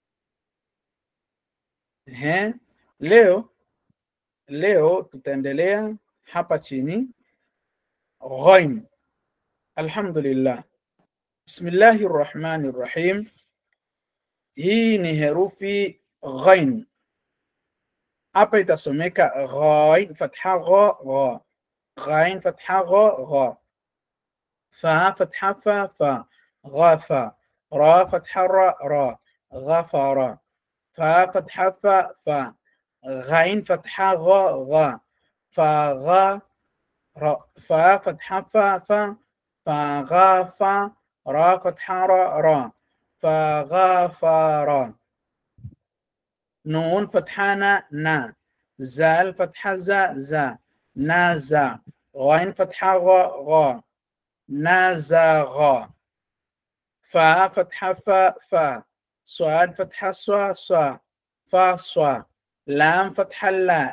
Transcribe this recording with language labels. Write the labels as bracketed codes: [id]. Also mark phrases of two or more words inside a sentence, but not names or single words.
[sw] Leo tutaendelea hapa chini ghain. Alhamdulillah. [ar] بسم الله الرحمن الرحيم. [sw] Hii ni herufi ghain. [ar] Hapa itasomeka غين فتحة غا غا، غين فتحة غا غا, فا فتحة فا فا، غفا، را فتحة را را، غفر، فا فتحة فا فا، غين فتحة غا غا، فا غا را، فا فتحة فا فا، فغفا، را فتحة را را، فغفر. نون فتحة نا، زال فتحة زا زا، نازا، غين فتحة غا غا، نازغا، فا فتحة فا فا، صاد فتحة صا صا، فا صا، لام فتحة لا